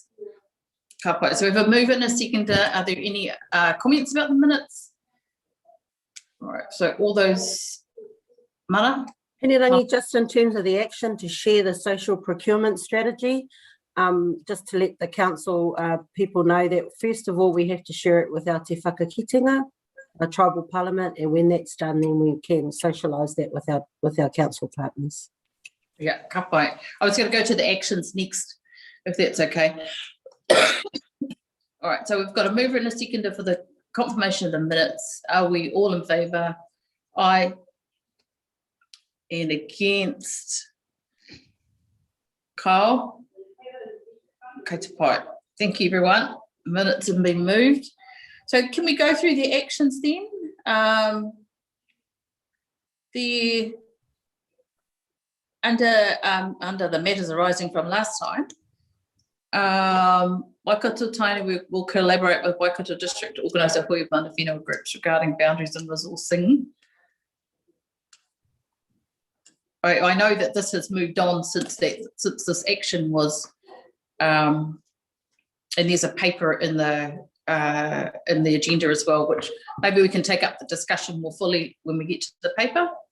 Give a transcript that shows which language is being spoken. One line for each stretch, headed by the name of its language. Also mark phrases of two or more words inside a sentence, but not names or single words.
English: Okay, so we have a mover and a seconder. Are there any comments about the minutes? All right, so all those, Mana? Anything just in terms of the action to share the social procurement strategy. Just to let the council people know that first of all we have to share it with our
Māori: te whakakitenga,
English: a tribal parliament, and when that's done, then we can socialise that with our council partners. Yeah,
Māori: ka pai.
English: I was going to go to the actions next, if that's okay. All right, so we've got a mover and a seconder for the confirmation of the minutes. Are we all in favour? Aye. And against? Kyle? Okay,
Māori: to pai.
English: Thank you, everyone. Minutes have been moved. So can we go through the actions then? Under the matters arising from last time, Waikato Tainui will collaborate with Waikato District to organise a
Māori: hui mana whenua
English: groups regarding boundaries and resourcing. I know that this has moved on since this action was, and there's a paper in the agenda as well, which maybe we can take up the discussion more fully when we get to the paper.